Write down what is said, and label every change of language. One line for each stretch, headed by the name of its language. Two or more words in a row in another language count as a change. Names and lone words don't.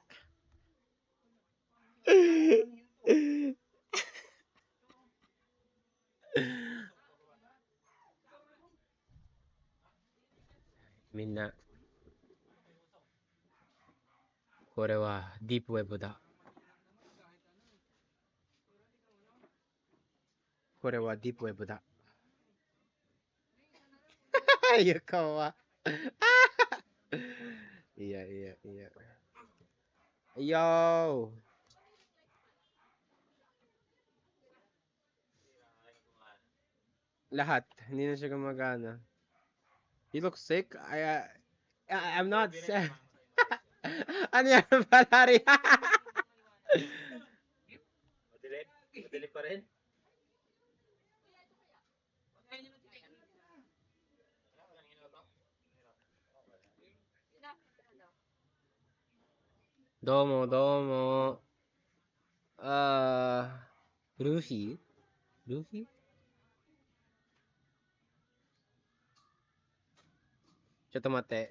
Japanese: みんな、これはディープウェブだ。これはディープウェブだ。ゆかは。いやいやいや。Yo!
Filipino: Lahat. Hindi na siya gumagana.
English: He looks sick. I'm not sick.
Filipino: Ano yan, Palari? Madali pa rin.
Japanese: どうも、どうも. Luffy? Luffy?
English: Chat mate.